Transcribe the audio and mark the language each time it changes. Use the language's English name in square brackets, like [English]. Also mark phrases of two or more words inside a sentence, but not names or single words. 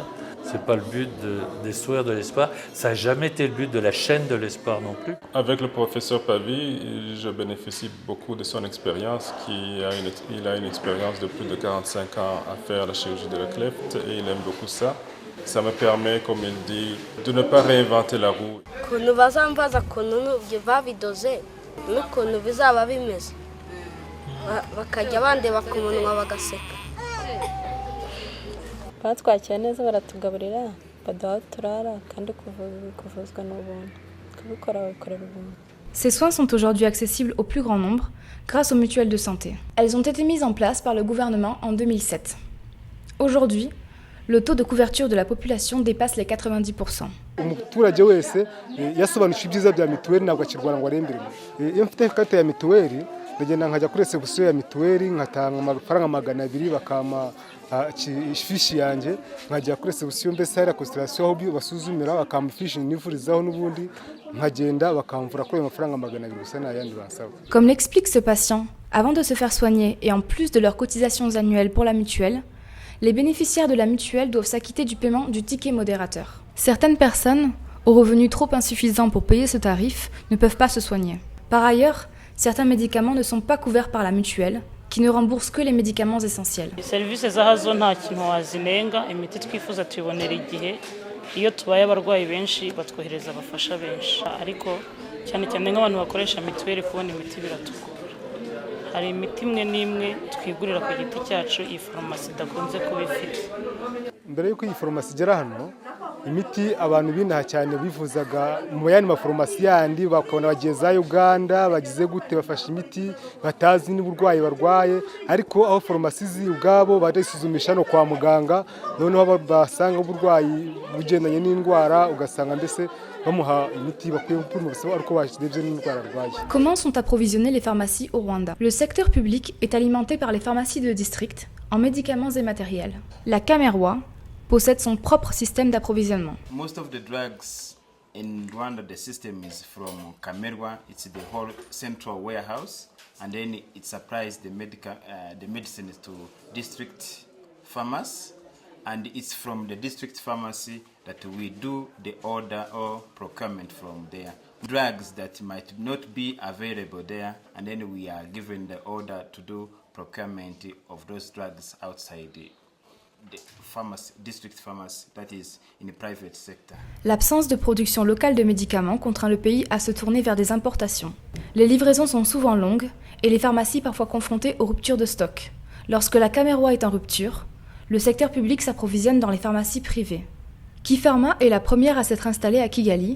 [French] Ce n'est pas le but des sourires de l'espoir. Ça n'a jamais été le but de la chaîne de l'espoir non plus. Avec le professeur Pavy, je bénéficie beaucoup de son expérience. Il a une expérience de plus de 45 ans à faire la chirurgie de la clefte et il aime beaucoup ça. Ça me permet, comme il dit, de ne pas réinventer la roue. [Kinyarwanda] batwakira neza baratugaburira baduha aho turara kandi kuvuzwa n'ubuntu kubikora babikorera ubuntu. [French] Ces soins sont aujourd'hui accessibles au plus grand nombre grâce aux mutuelles de santé. Elles ont été mises en place par le gouvernement en 2007. Aujourd'hui, le taux de couverture de la population dépasse les 90%. [Kinyarwanda] umuturage wese yasobanukije ibyiza bya mituweli ntabwo akirwara ngo arembere. Iyo mfite ikarita ya mituweli ndagenda nkajya kuri resebusiyo ya mituweli nkatanga amafaranga 200 bakampa ifishi yanjye nkajya kuri resebusiyo mbese hari consultation aho basuzumira bakampa ifishi nivurizaho n'ubundi nkagenda bakamvura kuri amafaranga 200 gusa n'ayandi basaba. [French] Comme l'explique ce patient, avant de se faire soigner et en plus de leurs cotisations annuelles pour la mutuelle, les bénéficiaires de la mutuelle doivent s'acquitter du paiement du ticket modérateur. Certaines personnes, aux revenus trop insuffisants pour payer ce tarif, ne peuvent pas se soigner. Par ailleurs, certains médicaments ne sont pas couverts par la mutuelle, qui ne rembourse que les médicaments essentiels. [Kinyarwanda] Serivisi zahazo nta kintu wazinenga, imiti twifuza tuyibonera igihe. Iyo tubaye abarwayi benshi batwohereza abafasha benshi. Ariko cyane cyane nk'abantu bakoresha mituweli kubona imiti biratugora. Hari imiti imwe n'imwe twigurira ku giti cyacu iyi farumasi idakunze kuba ifite. Mbere y'uko iyi farumasi igera hano, imiti abantu binaha cyane bivuzaga mu yandi mafarumasi yandi bakabona bagiye za Uganda bagize gute bafashe imiti batazi n'uburwayi barwaye, ariko aho farumasi zi ubwabo badisuzumisha no kwa muganga, noneho basanga uburwayi bugendanye n'indwara ugasanga mbese bamuha imiti bakwiye gupima ubusaba ariko bashyizwe n'indwara arwaye. [French] Comment sont approvisionnées les pharmacies au Rwanda? Le secteur public est alimenté par les pharmacies de district en médicaments et matériels. La Camerwa possède son propre système d'approvisionnement. [English] Most of the drugs in Rwanda, the system is from Camerwa. It's the whole central warehouse, and then it supplies the medicines to district pharmacies, and it's from the district pharmacy that we do the order or procurement from there. Drugs that might not be available there, and then we are given the order to do procurement of those drugs outside the pharmacy, district pharmacy, that is in the private sector. [French] L'absence de production locale de médicaments contraint le pays à se tourner vers des importations. Les livraisons sont souvent longues et les pharmacies parfois confrontées aux ruptures de stock. Lorsque la Camerwa est en rupture, le secteur public s'approvisionne dans les pharmacies privées. Kipharma est la première à s'être installée à Kigali.